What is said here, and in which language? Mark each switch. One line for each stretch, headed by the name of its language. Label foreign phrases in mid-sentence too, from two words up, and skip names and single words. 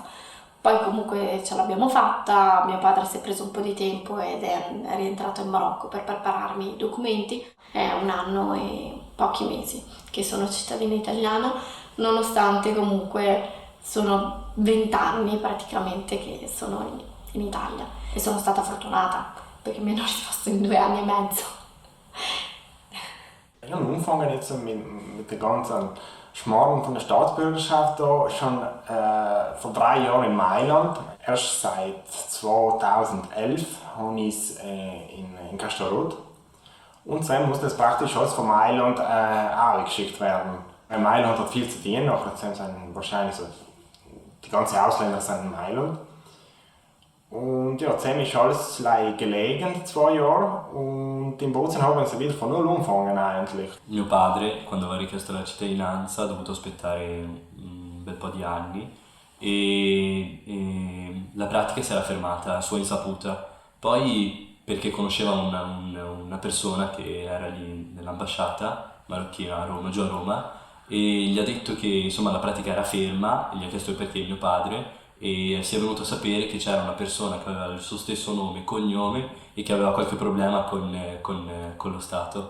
Italian: Poi comunque ce l'abbiamo fatta, mio padre si è preso un po' di tempo ed è rientrato in Marocco per prepararmi i documenti. È 1 anno e pochi mesi che sono cittadina italiana, nonostante comunque sono 20 anni praticamente che sono in Italia e sono stata fortunata perché mi hanno risposto in 2 anni e mezzo.
German: Ich habe angefangen jetzt mit der ganzen Schmarrn von der Staatsbürgerschaft da schon vor 3 Jahren in Mailand. Erst seit 2011 habe ich es in Castelrot. Und dann muss das praktisch alles von Mailand geschickt werden. Mailand hat viel zu tun, nachher sind wahrscheinlich so, die ganzen Ausländer sind in Mailand. Und ja, zusammen ist alles gelegen, 2 Jahre, und in Bozen haben sie wieder von null angefangen eigentlich.
Italian: Mio padre, quando aveva richiesto la cittadinanza, ha dovuto aspettare un bel po' di anni e la pratica si era fermata a sua insaputa. Poi perché conosceva una persona che era lì nell'ambasciata marocchina a Roma, giù a Roma, e gli ha detto che insomma la pratica era ferma, e gli ha chiesto il perché mio padre, e si è venuto a sapere che c'era una persona che aveva il suo stesso nome e cognome e che aveva qualche problema con lo Stato.